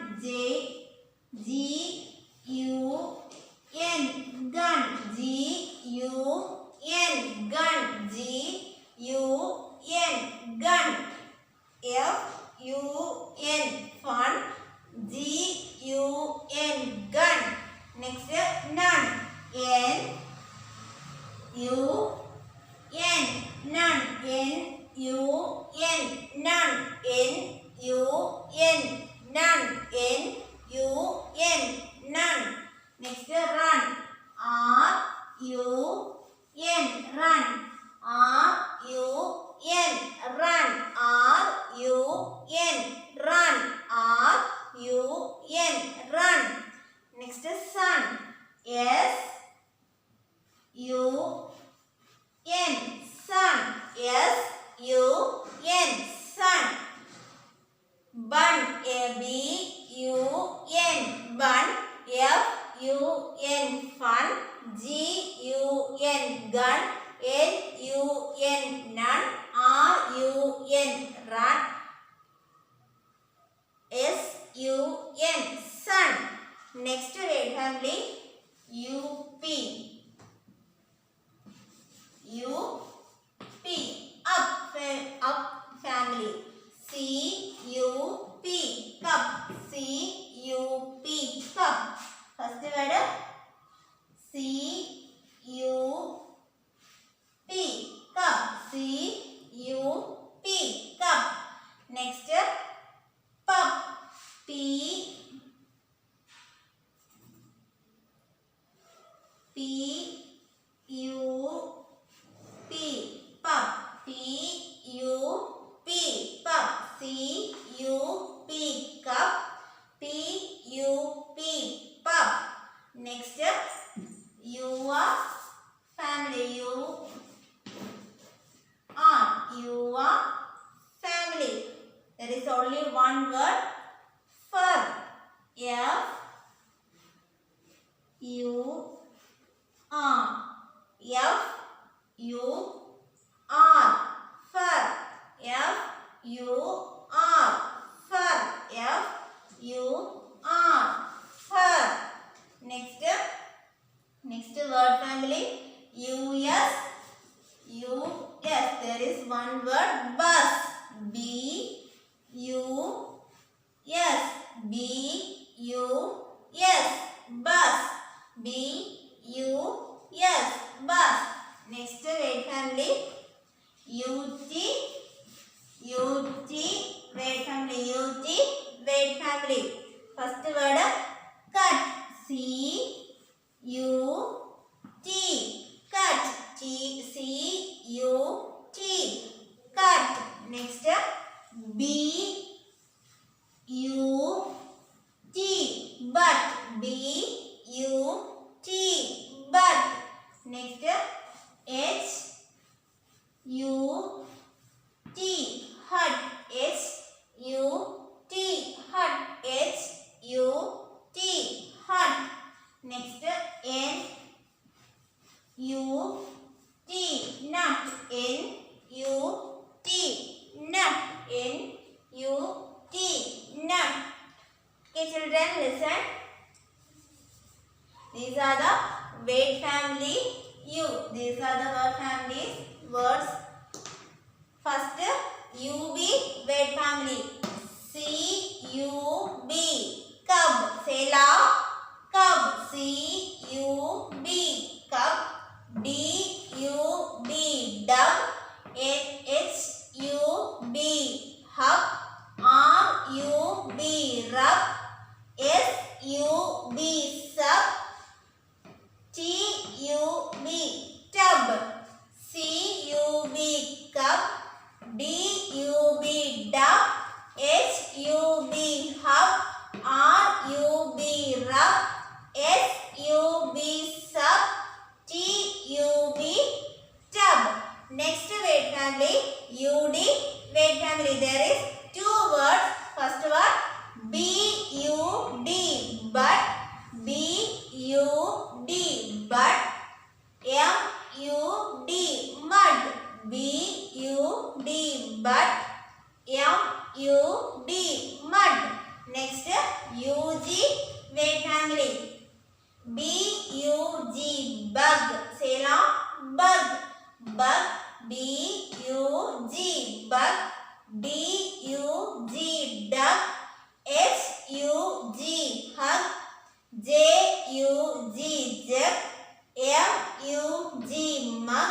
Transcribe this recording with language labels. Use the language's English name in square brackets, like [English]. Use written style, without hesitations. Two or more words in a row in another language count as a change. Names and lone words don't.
[English] G-U-N. Gun. G-U-N. Gun. G-U-N. Gun. F-U-N. Fun. G-U-N. Gun. Next, none. N-U-N. None. N-U-N. None. N-U-N. None. N-U-N. None. Next, run. R-U-N. Run. R-U-N. Run. R-U-N. Run. R-U-N. Run. Next, sun. S-U-N. Sun. S-U-N. Sun. Bun. B-U-N. Bun. F-U-N. fun, G-U-N, gun, N-U-N, none, R-U-N, run, S-U-N, sun. Next word family, U-P. U-P, up family. C-U-P, cup. C-U-P, cup. First word C-U-P, cup. C-U-P, cup. Next pup. P-U-P, pup. P-U-P, pup. C-U-P, cup. P-U-P, pup. Next your family. Your family. There is only one word, fur. F-U-R. F-U-R, fur. F-U-R, fur. F-U-R, fur. Next word family, U-S. U-S, there is one word, bus. B-U-S. B-U-S, bus. B-U-S, bus. Next word family, U-T. U-T, word family. U-T, word family. First word, cut. C-U-T, cut. C-U-T, cut. Next B-U-T, but. B-U-T, but. Next H-U-T, hut. H-U-T, hut. H-U-T, hut. Next N-U-T, nut. N-U-T, nut. N-U-T, nut. Okay children, listen. These are the word family U. These are the word families, words. First UB, word family. C-U-B, cub. Say loud. Cub. C-U-B, cub. D-U-B, dub. H-U-B, hub. R-U-B, rub. S-U-B, sub. T-U-B, tub. C-U-B, cup. D-U-B, dub. H-U-B, hub. R-U-B, rub. S-U-B, sub. T-U-B, tub. Next word family, U-D, word family. There is two words. First word, B-U-D, but. B-U-D, but. M-U-D, mud. B-U-D, but. M-U-D, mud. Next U-G, word family. B-U-G, bug. Say loud. Bug. Bug. B-U-G, bug. D-U-G, duck. H-U-G, hug. J-U-G, jug. M-U-G, mug.